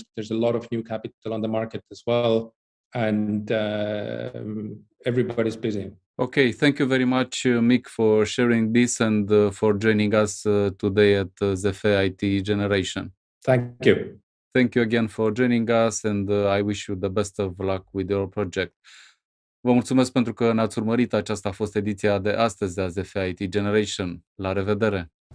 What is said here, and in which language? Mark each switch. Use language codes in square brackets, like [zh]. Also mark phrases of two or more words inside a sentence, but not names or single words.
[en] There's a lot of new capital on the market as well, and everybody's busy. Okay, thank you very much, Mikk, for sharing this and for joining us today at ZF IT Generation. Thank you. Thank you again for joining us, and I wish you the best of luck with your project. [ro] Vă mulțumesc pentru că ne-ați urmărit. Aceasta a fost ediția de astăzi a ZF IT Generation. La revedere!